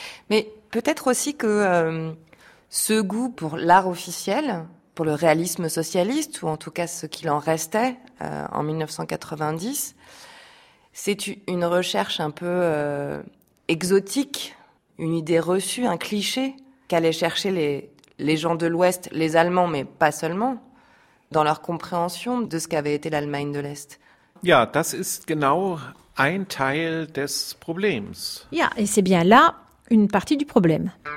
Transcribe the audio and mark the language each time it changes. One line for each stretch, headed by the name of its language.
French: Mais peut-être aussi que ce goût pour l'art officiel, pour le réalisme socialiste, ou en tout cas ce qu'il en restait en 1990, c'est une recherche un peu exotique, une idée reçue, un cliché qu'allaient chercher les gens de l'Ouest, les Allemands, mais pas seulement, dans leur compréhension de ce qu'avait été l'Allemagne de l'Est.
German: Ja, das ist genau ein Teil des Problems. Ja,
French: et c'est bien là une partie du problème.